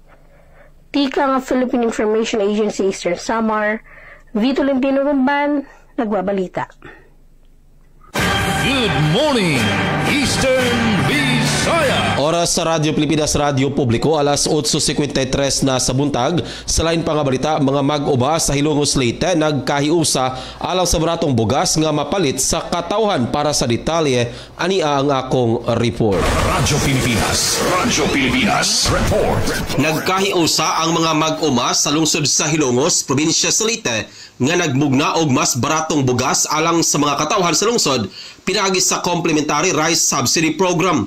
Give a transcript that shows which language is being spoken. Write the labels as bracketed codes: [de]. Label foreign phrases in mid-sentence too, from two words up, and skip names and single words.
[war] Tika nga Philippine Information Agency Eastern Samar, Vito Lentino Gumban, nagbabalita. [en] Good morning, Eastern Visayas! [ceb] Visaya. Oras sa Radyo Pilipinas, Radyo Publiko, alas 8:53 na sa buntag. Sa lain pa nga balita, mga mag-uba sa Hilongos Leyte nagkahiusa alang sa baratong bugas nga mapalit sa katawhan. Para sa detalye, ani ang akong report. Radyo Pilipinas report. Nagkahiusa ang mga mag-uma sa lungsod sa Hilongos, probinsya sa Leyte, nga nagmugna og mas baratong bugas alang sa mga katawhan sa lungsod pinaagi sa Complementary Rice Subsidy Program.